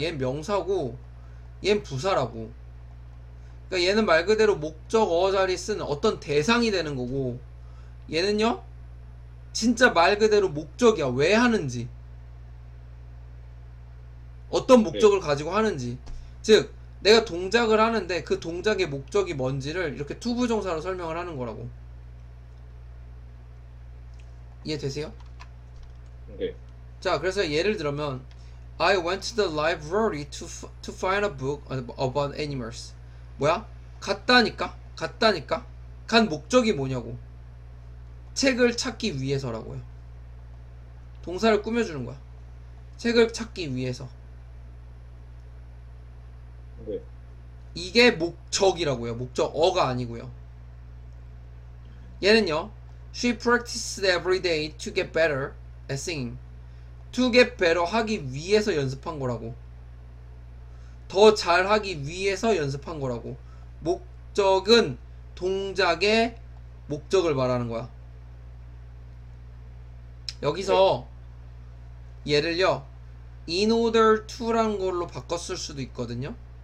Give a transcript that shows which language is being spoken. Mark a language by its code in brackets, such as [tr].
[ko] 얘는 명사고 얘는 부사라고. 그러니까 얘는 말 그대로 목적어 자리 쓰는 어떤 대상이 되는 거고, 얘는요 진짜 말 그대로 목적이야. 왜 하는지, 어떤 목적을 가지고 하는지. 즉 내가 동작을 하는데 그 동작의 목적이 뭔지를 이렇게 투부정사로 설명을 하는 거라고. 이해되세요? 네. 자, 그래서 예를 들면 [en] I went to the library to find a book about animals. [ko] 뭐야? 갔다니까? 간 목적이 뭐냐고. 책을 찾기 위해서라고요. 동사를 꾸며주는 거야. 책을 찾기 위해서. 네. 이게 목적이라고요. 목적어가 아니고요. 얘는요, [en] She practiced every day to get better at singing. To get better [ko] 하기 위해서 연습한 거라고. 더 잘하기 위해서 연습한 거라고. 목적은 동작의 목적을 말하는 거야. 여기서 얘를요 in order to라는 걸로 바꿨을 수도 있거든요.